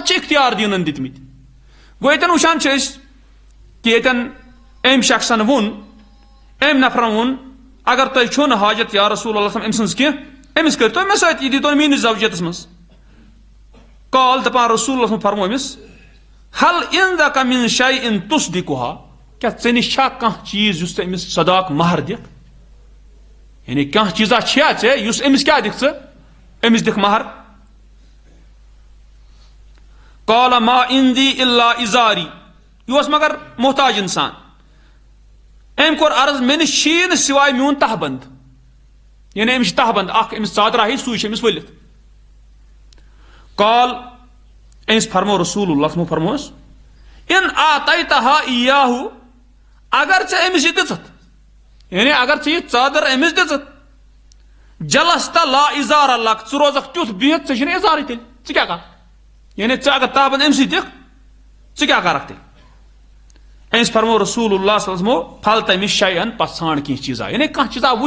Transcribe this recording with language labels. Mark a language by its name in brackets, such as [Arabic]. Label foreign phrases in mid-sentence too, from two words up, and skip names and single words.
[Kashmiri] چھِ اختیار دیٖنن دِتمٕتۍ گوٚو ییٚتٮ۪ن وٕچھان چھِ أسۍ کہ ییٚتٮ۪ن أمۍ شخصن ووٚن أمۍ نفرن ووٚن اگر تۄہہِ چھو نہٕ حاجت [Arabic] یا رسول اللہ [Kashmiri] أمۍ سٕنٛز کینٛہہ أمِس کٔرۍتو مےٚ سۭتۍ یہِ دیٖتو میٲنِس زوجیتس منٛز قال دپان رسول اللہ فرمو أمِس [Arabic] حل عندک من شیء تصدقها [Kashmiri] کیا ژےٚ نِش چھا کانٛہہ چیٖز یُس ژٕ أمِس صداق مہر دِکھ یعنی کانٛہہ چیٖزا چھا ژےٚ یُس أمِس کیٛاہ دِکھ ژٕ أمِس دِکھ مہر [Arabic] قال ما عندي الا ازاری [Kashmiri] یہِ اوس مگر محتاج انسان أمۍ کوٚر عرض مےٚ نِش چھی نہٕ سوائے میون تہبند یعنی أمِس چھِ تہبند اکھ أمِس ژادرا ہی سُے چھِ أمِس ؤلِتھ قال أمِس فرمو رسول اللہ فرموس [Arabic] ان آتیتها ایاہو [Kashmiri] اگر ژےٚ أمِس یہِ دِژٕتھ یعنی اگر ژےٚ یہِ ژادر أمِس دِژٕتھ [Arabic] جلست لا ازار لک [Kashmiri] ژٕ روزکھ تیُتھ بِہِتھ ژےٚ چھُنہٕ ازارٕے تیٚلہِ ژٕ کیٛاہ کر یعنی ژٕ اگر تہبند أمسٕے دِکھ ژٕ کیٛاہ کرکھ تیٚلہِ أمِس فرمو رسول اللہ [Arabic] صلی اللہ علیہ وسلم [Kashmiri] پھل تٔمِس شیئن پتہٕ ژھانڈ کینٛہہ چیٖزا یعنی کانٛہہ چیٖزا وٕچھ